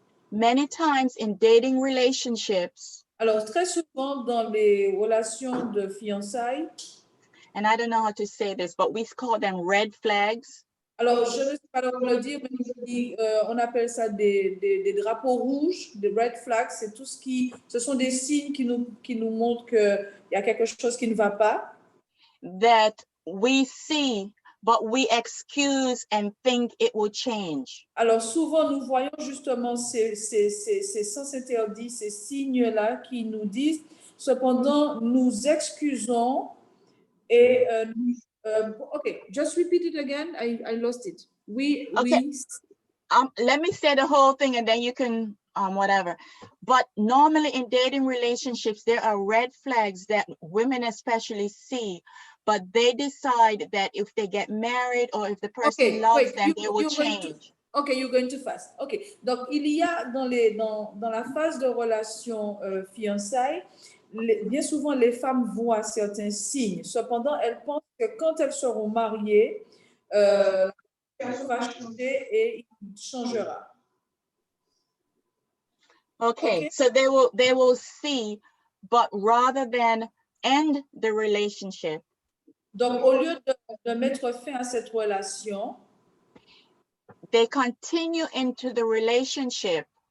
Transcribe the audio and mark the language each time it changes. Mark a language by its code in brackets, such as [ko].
[en] Many times in dating relationships, [fr] Alors, très souvent dans les relations de fiançailles, [en] and I don't know how to say this, but we call them red flags. [fr] alors je ne sais pas comment le dire, mais on appelle ça des drapeaux rouges, des red flags, c'est tout ce sont des signes qui nous montrent qu'il y a quelque chose qui ne va pas. [en] That we see, but we excuse and think it will change. [fr] Alors souvent, nous voyons justement ces sens interdits, ces signes-là qui nous disent, cependant, nous excusons et [en] okay, just repeat it again. I lost it. Okay. Let me say the whole thing and then you can whatever. But normally in dating relationships, there are red flags that women especially see, but they decide that if they get married or if the person loves them, they will change. Okay, you're going too fast. [fr] Okay, donc il y a dans la phase de relation fiançailles, bien souvent les femmes voient certains signes. Cependant, elles pensent que quand elles seront mariées, la situation va changer et il changera. [en] Okay, so they will see, but rather than end the relationship, [fr] donc au lieu de mettre fin à cette relation, [en] they continue into the relationship.